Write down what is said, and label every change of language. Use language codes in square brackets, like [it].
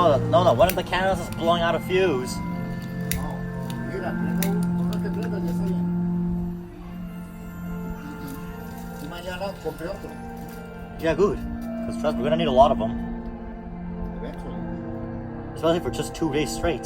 [en] No, one of the candles is blowing out a fuse. [es] Oh, mira, prenda uno que prenda, ya está bien. Y mañana compré otro. [en] Yeah, good. Because trust me, we're gonna need a lot of them. Eventually. Especially for just 2 days straight.